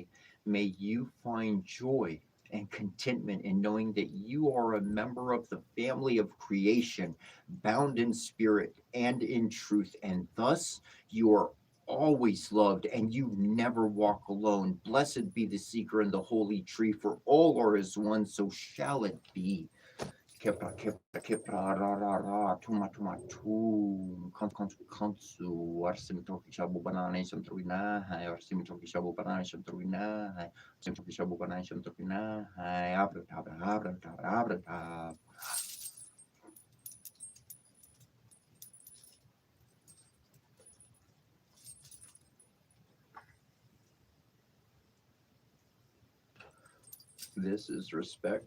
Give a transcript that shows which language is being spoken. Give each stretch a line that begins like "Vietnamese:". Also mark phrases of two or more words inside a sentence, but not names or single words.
English: May you find joy and contentment in knowing that you are a member of the family of creation, bound in spirit and in truth, and thus you are always loved and you never walk alone. Blessed be the seeker in the holy tree, for all are as one, so shall it be. Kepra, kepra, kepra, ra, ra, ra, tuma, tuma, tum, kansu, kansu, arsimitoki shabu banana, shamtruina, arsimitoki shabu banana, shamtruina, arsimitoki shabu banana, shamtruina, abra, abra, abra, abra, abra. This is respect.